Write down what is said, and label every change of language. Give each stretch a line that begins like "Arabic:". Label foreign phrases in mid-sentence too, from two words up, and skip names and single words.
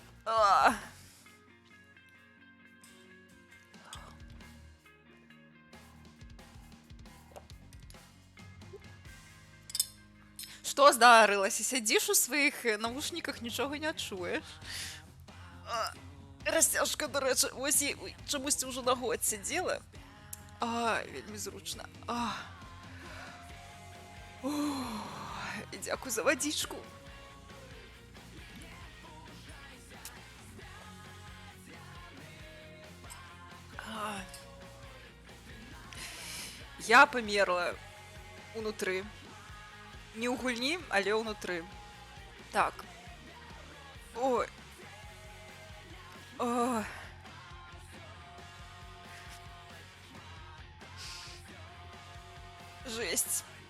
Belarusian: Што здарылася? Сядзіш у сваіх навушніках, нічога не чуеш. Расцяжка, дарэчы, вось і чамусьці ўжо на год сядзела. Вельмі зручна.
Ukrainian: І дякую за водичку. Я померла унутры.
Belarusian: Не ў гульні, але ўнутры. Так. Ой. Ой.
Russian: Жесть.